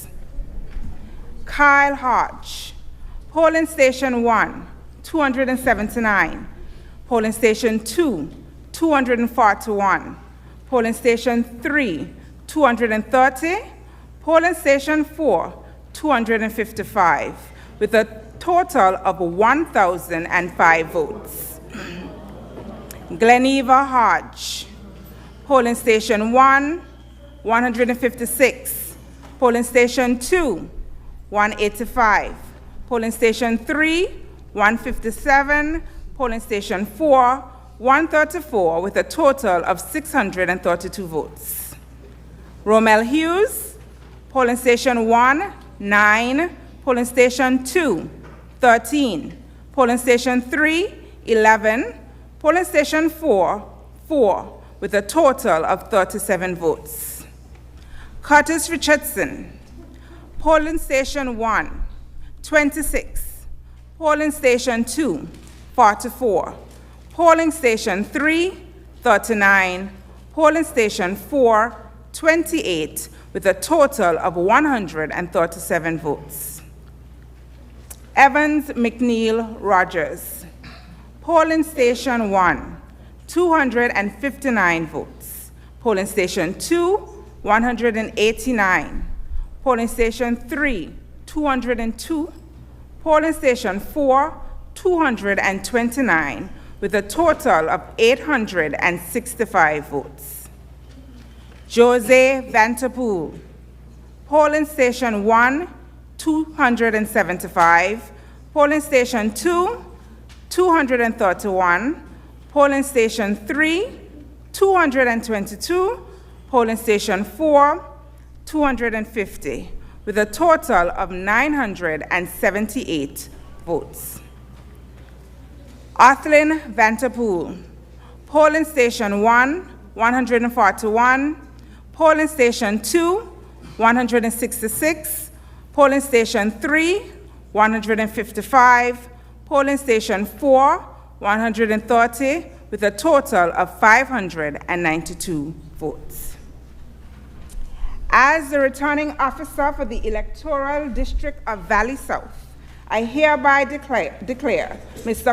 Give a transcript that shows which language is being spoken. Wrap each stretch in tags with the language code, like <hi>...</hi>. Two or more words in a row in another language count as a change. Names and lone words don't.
<en>Kyle Hodge, Polling Station 1, 279. Polling Station 2, 241. Polling Station 3, 230. Polling Station 4, 255, with a total of 1,005 votes. Gleneva Hodge, Polling Station 1, 156. Polling Station 2, 185. Polling Station 3, 157. Polling Station 4, 134, with a total of 632 votes. Romel Hughes, Polling Station 1, 9. Polling Station 2, 13. Polling Station 3, 11. Polling Station 4, 4, with a total of 37 votes. Curtis Richardson, Polling Station 1, 26. Polling Station 2, 44. Polling Station 3, 39. Polling station 4, 28, with a total of 137 votes. Evans, McNeil, Rogers. Polling station 1, 259 votes. Polling station 2, 189. Polling station 3, 202. Polling station 4, 229, with a total of 865 votes. Jose Vanterpool. Polling station 1, 275. Polling station 2, 231. Polling station 3, 222. Polling station 4, 250, with a total of 978 votes. Arthlin Vanterpool. Polling station 1, 141. Polling station 2, 166. Polling station 3, 155. Polling station 4, 130, with a total of 592 votes. As the returning officer for the electoral district of Valley South, I hereby declare Mr.</en>